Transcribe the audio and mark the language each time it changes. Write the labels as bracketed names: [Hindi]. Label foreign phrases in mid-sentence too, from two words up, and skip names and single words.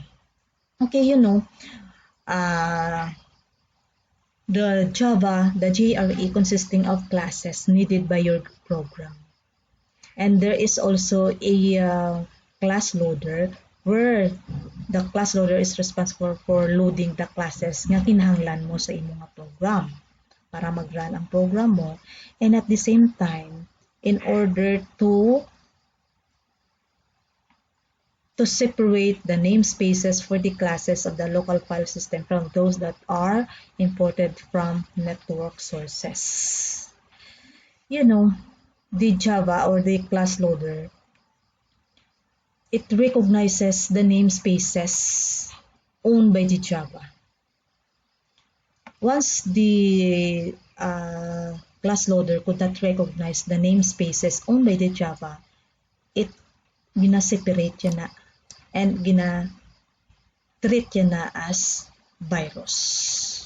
[English] Okay, the Java, the JRE consisting of classes needed by your program. And there is also a class loader where the class loader is responsible for loading the classes [Hiligaynon] nga kinahanglan mo sa imong [English] program [Hiligaynon] para mag-run ang program mo. [English] And at the same time, in order to separate the namespaces for the classes of the local file system from those that are imported from network sources. The Java or the class loader, it recognizes the namespaces owned by the Java. Once the class loader could not recognize the namespaces owned by the Java, it [Hiligaynon] gina-separate yan na [English] and [Hiligaynon] gina-treat yan na [English] as virus.